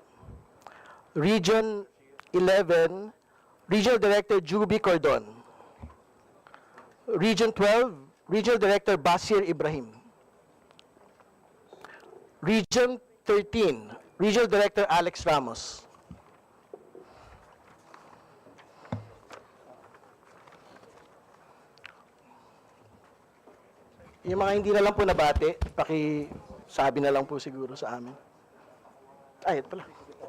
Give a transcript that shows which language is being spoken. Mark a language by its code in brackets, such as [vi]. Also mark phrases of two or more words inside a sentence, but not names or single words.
[en] Region 11, Regional Director Juby Cordon. Region 12, Regional Director Basir Ibrahim. Region 13, Regional Director Alex Ramos. [tl] Yung mga hindi na lang po nabati, pakisabi na lang po siguro sa amin. Ay, ito pala.